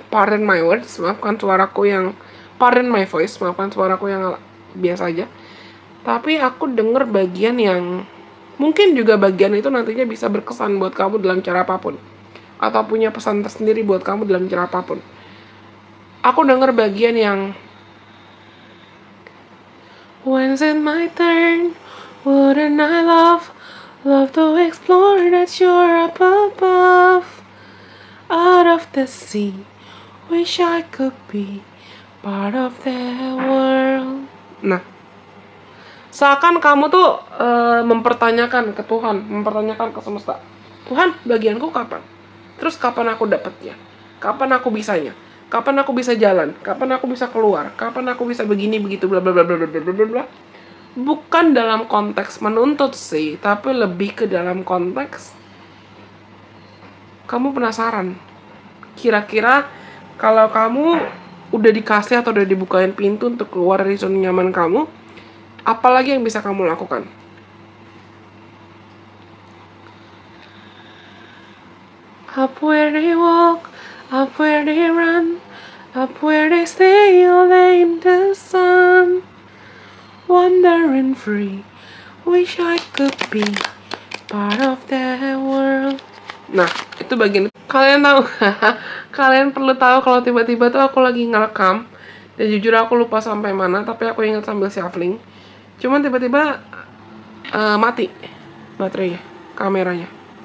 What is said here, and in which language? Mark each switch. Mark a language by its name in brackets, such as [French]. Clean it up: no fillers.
[English] Pardon my words, [Indonesian] maafkan suaraku yang [English] pardon my voice, [Indonesian] maafkan suaraku yang biasa aja. Tapi aku dengar bagian yang mungkin juga bagian itu nantinya bisa berkesan buat kamu dalam cara apapun, atau punya pesan tersendiri buat kamu dalam cara apapun. Aku dengar bagian yang [English] when's it my turn, wouldn't I love to explore that shore up above, out of the sea, wish I could be part of that world. [Indonesian] Nah, seakan kamu tuh mempertanyakan ke Tuhan, mempertanyakan ke semesta, Tuhan, bagianku kapan? Terus kapan aku dapatnya? Kapan aku bisanya? Kapan aku bisa jalan? Kapan aku bisa keluar? Kapan aku bisa begini begitu bla bla bla bla bla bla bla. Bukan dalam konteks menuntut sih, tapi lebih ke dalam konteks kamu penasaran. Kira-kira kalau kamu udah dikasih atau udah dibukain pintu untuk keluar dari zona nyaman kamu, apalagi yang bisa kamu lakukan? [English] Up where they walk, Up where they run, up where they stay all day in the sun. Wandering free, wish I could be part of that world. [Indonesian] Nah, itu bagian kalian tahu. Kalian perlu tahu kalau tiba-tiba tuh aku lagi ngerekam dan jujur aku lupa sampai mana, tapi aku ingat sambil shuffling. Cuman tiba-tiba mati baterainya, kameranya.